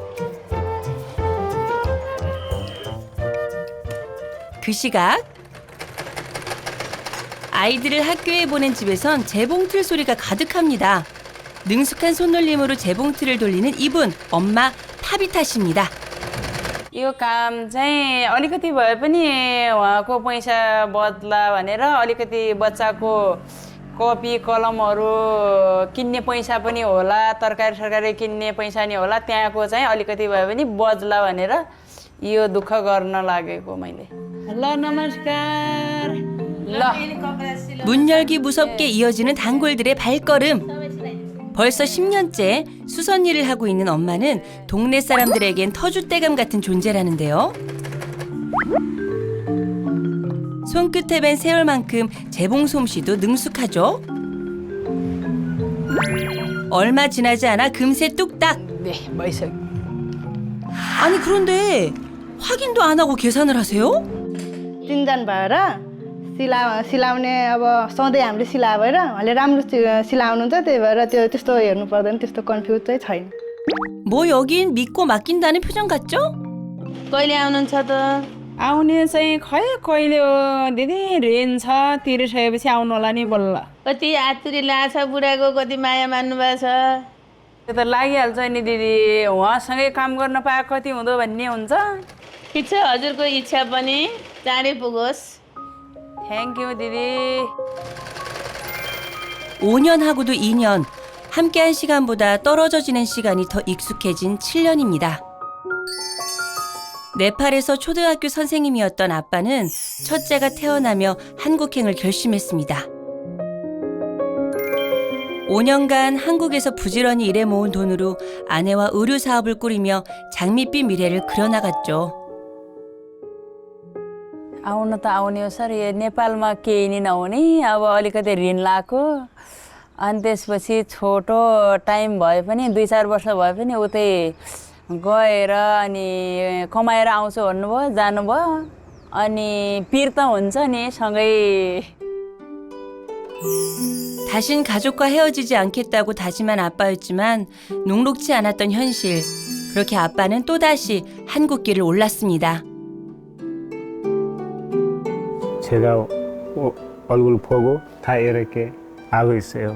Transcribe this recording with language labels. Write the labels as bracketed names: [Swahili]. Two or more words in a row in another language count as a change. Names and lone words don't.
[Korean] 그 시각 아이들을 학교에 보낸 집에선 재봉틀 소리가 가득합니다. 능숙한 손놀림으로 재봉틀을 돌리는 이분, 엄마 파비타 씨입니다. [Nepali] यो काम चाहिँ अलिकति भए पनि उहाँको पैसा बद्ला भनेर अलिकति बच्चाको कपी कलमहरू किन्ने पैसा पनि होला तरकारी सरकारी किन्ने पैसा नि होला त्यहाँको चाहिँ अलिकति भए पनि बज्ला भनेर यो दुःख गर्न लागेको मैले ल नमस्कार ल [Korean] 문 열기 무섭게 이어지는 단골들의 발걸음. 벌써 10년째 수선 일을 하고 있는 엄마는 동네 사람들에겐 터줏대감 같은 존재라는데요. 손끝에 밴 세월만큼 재봉 솜씨도 능숙하죠. 얼마 지나지 않아 금세 뚝딱. [Nepali] 네 भइसक्यो [Korean] 아니 그런데 확인도 안 하고 계산을 하세요? [Nepali] तिनजना भएर सिलाउने अब सधैँ हामीले सिलाए भएर उहाँले राम्रो सिलाउनुहुन्छ त्यही भएर त्यो त्यस्तो हेर्नु पर्दैन त्यस्तो कन्फ्युज चाहिँ छैन [Korean] 뭐 여긴 믿고 맡긴다는 표정 같죠? [Nepali] कहिले आउनुहुन्छ त आउने चाहिँ खै कहिले हो दिदी रेन छ तिरिसकेपछि आउनु होला नि बल्ल कति आतुरी लाछ बुढाको कति माया मान्नु भएको छ त्यो त लागिहाल्छ नि दिदी उहाँसँगै काम गर्न पाए कति हुँदो भन्ने हुन्छ ठिक छ हजुरको इच्छा पनि चाँडै पुगोस् [English] thank you [Nepali] दिदी [Korean] 5년 하고도 2년, 함께한 시간보다 떨어져 지낸 시간이 더 익숙해진 7년입니다. 네팔에서 초등학교 선생님이었던 아빠는 첫째가 태어나며 한국행을 결심했습니다. 5년간 한국에서 부지런히 일해 모은 돈으로 아내와 의류 사업을 꾸리며 장밋빛 미래를 그려나갔죠. [Nepali] आउन त आउने हो सर यो नेपालमा केही नि नहुने अब अलिकति ऋण लाएको अनि त्यसपछि छोटो टाइम भए पनि 2-4 वर्ष भए पनि उतै गएर अनि कमाएर आउँछु भन्नुभयो जानुभयो अनि पिर त हुन्छ नि सँगै [Korean] 다신 가족과 헤어지지 않겠다고 다짐한 아빠였지만 녹록지 않았던 현실. 그렇게 아빠는 또다시 한국길을 올랐습니다. 제가 얼굴 보고 다 이렇게 하고 있어요.